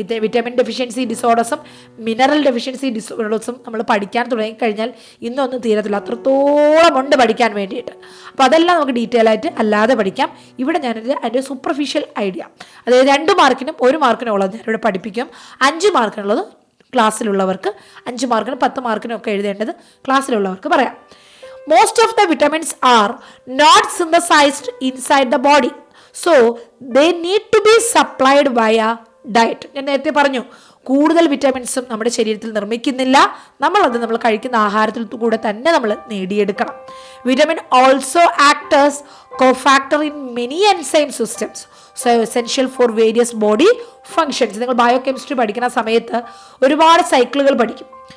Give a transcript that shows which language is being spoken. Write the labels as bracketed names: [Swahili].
[Malayalam] Vitamin deficiency ഡിസോർഡേഴ്സും mineral deficiency ഡിസോർഡേഴ്സും നമ്മൾ പഠിക്കാൻ തുടങ്ങിക്കഴിഞ്ഞാൽ ഇന്നൊന്നും തീരത്തില്ല, അത്രത്തോളം ഉണ്ട് പഠിക്കാൻ വേണ്ടിയിട്ട്. അപ്പോൾ അതെല്ലാം നമുക്ക് ഡീറ്റെയിൽ ആയിട്ട് അല്ലാതെ പഠിക്കാം. ഇവിടെ ഞാനൊരു അതിൻ്റെ സൂപ്പർഫിഷ്യൽ ഐഡിയ, അതായത് 2 മാർക്കിനും 1 മാർക്കിനും ഉള്ളത് ഞാനിവിടെ പഠിപ്പിക്കും. 5 മാർക്കിനുള്ളത് ക്ലാസ്സിലുള്ളവർക്ക്, 5 മാർക്കിനും 10 മാർക്കിനും ഒക്കെ എഴുതേണ്ടത് ക്ലാസ്സിലുള്ളവർക്ക് പറയാം. [English] Most of the vitamins are not synthesized inside the body, so they need to be supplied via diet. [Malayalam] ഞാൻ നേരത്തെ പറഞ്ഞു, കൂടുതൽ വിറ്റാമിൻസും നമ്മുടെ ശരീരത്തിൽ നിർമ്മിക്കുന്നില്ല, നമ്മളത് നമ്മൾ കഴിക്കുന്ന ആഹാരത്തിൽ കൂടെ തന്നെ നമ്മൾ നേടിയെടുക്കണം. [English] Vitamin also acts as cofactor in many enzyme systems, so essential for various body functions. [Malayalam] നിങ്ങൾ ബയോകെമിസ്ട്രി പഠിക്കുന്ന സമയത്ത് ഒരുപാട് സൈക്കിളുകൾ പഠിക്കും.